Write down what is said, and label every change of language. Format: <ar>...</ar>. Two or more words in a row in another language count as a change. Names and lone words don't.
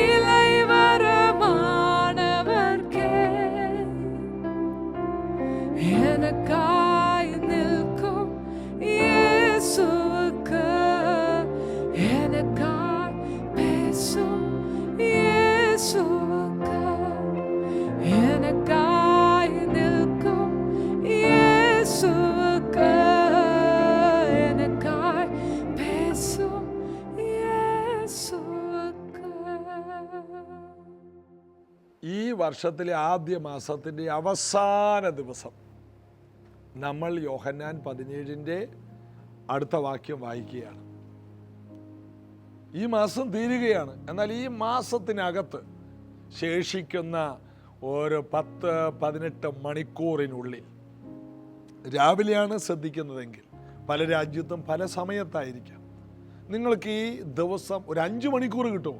<ta>நிலைவரமானவர்க்கே எனக்காய் நிற்கும் இயேசுவுக்கு எனக்காய் பேசும் இயேசுவுக்கு எனக்காய் நிற்கும் இயேசுவுக்கு எனக்காய் பேசும் இயேசுவுக்கு.</ta> <ml>ഈ വർഷത്തിലെ ആദ്യ മാസത്തിൻ്റെ അവസാന ദിവസം നമ്മൾ യോഹന്നാൻ 17 അടുത്ത വാക്യം വായിക്കുകയാണ്. ഈ മാസം തീരുകയാണ്. എന്നാൽ ഈ മാസത്തിനകത്ത് ശേഷിക്കുന്ന ഒരു 10-18 മണിക്കൂറിനുള്ളിൽ, രാവിലെയാണ് ശ്രദ്ധിക്കുന്നതെങ്കിൽ പല രാജ്യത്തും പല സമയത്തായിരിക്കാം, നിങ്ങൾക്ക് ഈ ദിവസം ഒരു 5 മണിക്കൂർ കിട്ടുമോ?</ml>